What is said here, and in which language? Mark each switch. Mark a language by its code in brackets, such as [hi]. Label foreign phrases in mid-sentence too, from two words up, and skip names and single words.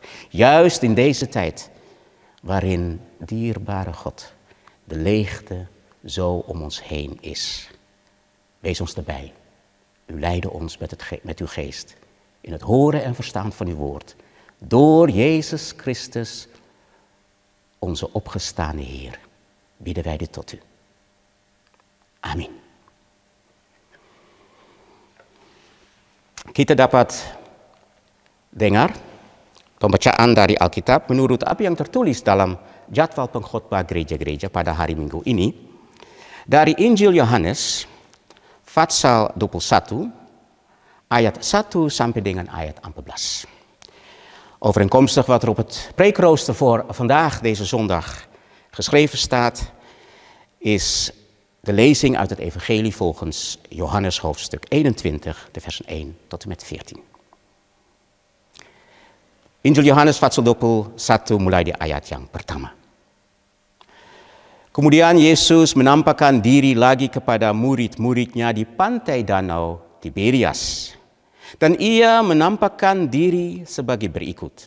[nl] Juist in deze tijd waarin, dierbare God, de leegte zo om ons heen is. Wees ons erbij. U leidde ons met uw geest in het horen en verstaan van uw woord. Door Jezus Christus, onze opgestane Heer, bieden wij dit tot u. [id] Amin. Kita dapat dengar pembacaan dari Alkitab menurut apa yang tertulis dalam jadwal pengkhotbah gereja-gereja pada hari Minggu ini. Dari Injil Yohanes, pasal 21, ayat 1 sampai dengan ayat 14. [nl] Overeenkomstig wat er op het preekrooster voor vandaag, deze zondag, geschreven staat, is De lezing uit het evangelie volgens Johannes hoofdstuk 21, de versen 1 tot en met 14. [id] Injil Yohanes pasal 21 mulai di ayat yang pertama. Kemudian Yesus menampakkan diri lagi kepada murid-muridnya di pantai danau Tiberias. Dan ia menampakkan diri sebagai berikut.